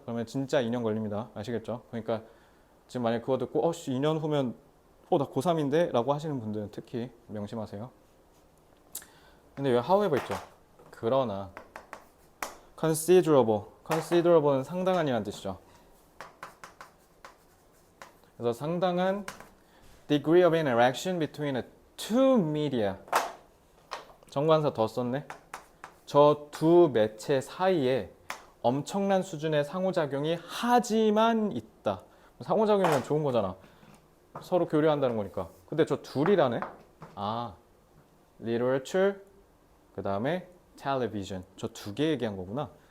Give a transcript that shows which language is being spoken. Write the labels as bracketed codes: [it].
[ko] 그러면 진짜 2년 걸립니다. 아시겠죠? 그러니까 지금 만약 그거 듣고 2년 후면 나 고3인데? 라고 하시는 분들은 특히 명심하세요. 근데 왜 however 있죠? 그러나 considerable은 상당한이라는 뜻이죠. 그래서 상당한 [en] degree of interaction between the two media. [ko] 정관사 더 썼네. 저 두 매체 사이에 엄청난 수준의 상호작용이 하지만 있다. 상호작용이면 좋은 거잖아. 서로 교류한다는 거니까. 근데 저 둘이라네. literature 그 다음에 television 저 두 개 얘기한 거구나.